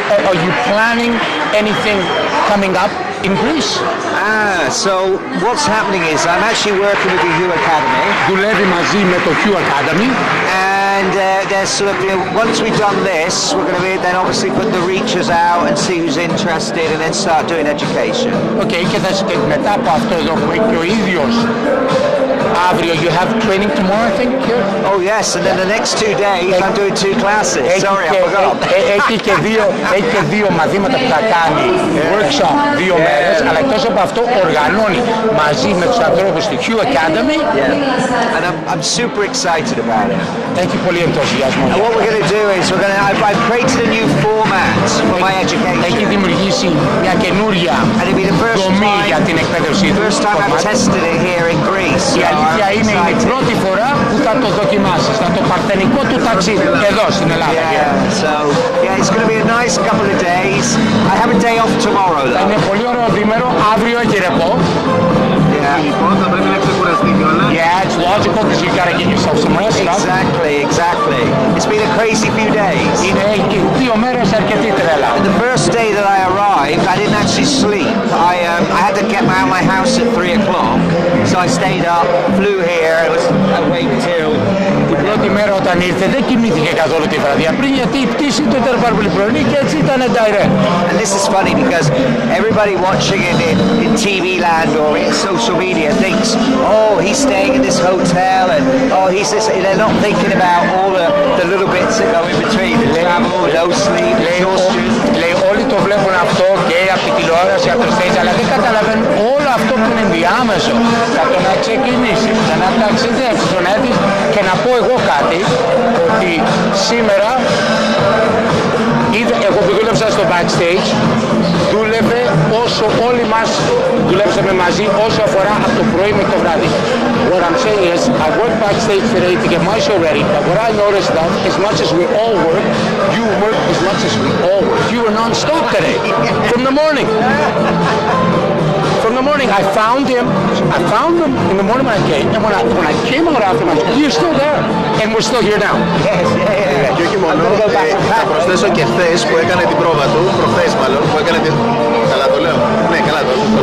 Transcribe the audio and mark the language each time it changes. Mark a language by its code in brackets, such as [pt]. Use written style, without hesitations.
[en] Are you planning anything coming up in Greece? So what's happening is I'm actually working with the Hue Academy. [el] Δουλεύει μαζί με το Q Academy. [en] And there's sort of, once we've done this, we're going to be then obviously put the reachers out and see who's interested and then start doing education. [el] Okay, και μετά από αυτό εδώ που έχει και ο ίδιος αύριο, [en] you have training tomorrow, I think, here? Oh yes, and then the next 2 days I'm doing 2 classes. Sorry, I forgot. [el] Έχει και δύο μαθήματα που θα κάνει, workshop 2 μέρες, αλλά εκτός από αυτό οργανώνει μαζί με τους ανθρώπους στη Hue Academy. [en] Yeah. And I'm super excited about it. [el] Έχει πολύ ενθουσιασμό. [en] And what we're going to do is I've created a new format for my education. [el] Έχει δημιουργήσει μια καινούρια δομή για την εκπαίδευσή του. [en] First time I've tested it here in Greece. [el] Η αλήθεια είναι η πρώτη φορά που θα το δοκιμάσεις, θα το παρθενικό του ταξίδι εδώ στην Ελλάδα. [en] So it's going to be a nice couple of days. I have a day off tomorrow though. [el] Είναι πολύ ωραίο δίμερο, αύριο έχει ρεπό. Λοιπόν, θα πρέπει να ξεκουραστεί κιόλας. [en] Yeah, it's logical because you gotta get yourself some rest. Exactly. It's been a crazy few days. [el] Είναι 2 μέρες αρκετή τρέλα. [en] The first day that I arrived, I didn't actually sleep. I had to get out of my house at 3 o'clock, so I stayed up, flew here, I waited till. [el] Την πρώτη μέρα όταν ήρθε δεν κοιμήθηκε καθόλου τη βραδιά πριν γιατί η πτήση του ήταν πάρα πολύ πρωινή και έτσι ήταν direct. [en] And this is funny because everybody watching it in TV land or in social media thinks, oh, he's staying in this hotel and oh, he's this. They're not thinking about all the little bits that go in between. The travel, no sleep, exhaustion. [el] Λέει όλοι το βλέπουν αυτό και από τη τηλεόραση, από το stage, αλλά δεν καταλαβαίνουν όλο αυτό που είναι ενδιάμεσο. Από το να ξεκινήσεις, να ταξιδέψεις, να έρθεις και να πω εγώ κάτι, ότι σήμερα εγώ που δούλεψα στο backstage, δούλευε όσο όλοι μας δουλέψαμε μαζί όσο αφορά από το πρωί με το βράδυ. [en] What I'm saying is, I worked backstage today to get my show ready, but what I noticed that as much as we all work, you work as much as we all work. You were non-stop today, from the morning. From the morning, I found him in the morning when I came, and when I came out after my, you're still there, and we're still here now. Yes, yeah. [el] Και όχι μόνο, θα προσθέσω και χθες που έκανε την πρόβα του, προχθές μάλλον, που έκανε την... Καλά το λέω? Ναι, καλά το λέω.